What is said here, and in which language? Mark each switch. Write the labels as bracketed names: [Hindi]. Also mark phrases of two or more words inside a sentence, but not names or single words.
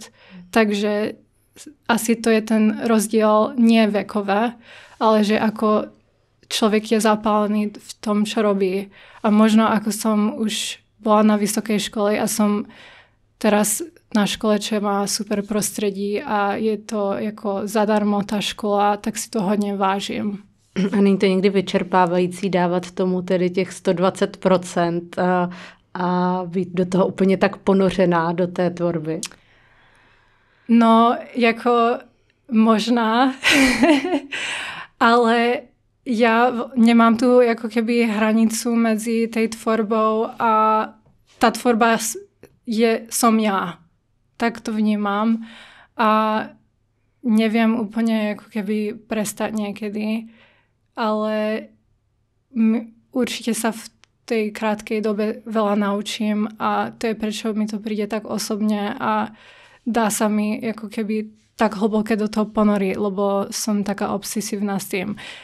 [Slovak] Takže asi to je ten rozdiel nie vekové, ale že ako človek je zapálený v tom, čo robí. A možno ako som už bola na vysokej škole a som teraz na škole, čo má super prostredí a je to jako zadarmo ta škola, [Czech] tak si to hodně vážím. A není to někdy vyčerpávající dávat tomu tedy těch 120% a být do toho úplně tak ponořená do té tvorby? No, jako možná, ale já nemám tu jako [Slovak] keby hranicu [Czech] mezi tej tvorbou a ta [Slovak] tvorba som ja. Tak to vnímam. A neviem úplne ako keby prestať niekedy, ale určite sa v tej krátkej dobe veľa naučím a to je prečo mi to príde tak osobne a dá sa mi ako keby tak hlboké do toho ponoriť, lebo som taká obsesívna s tým.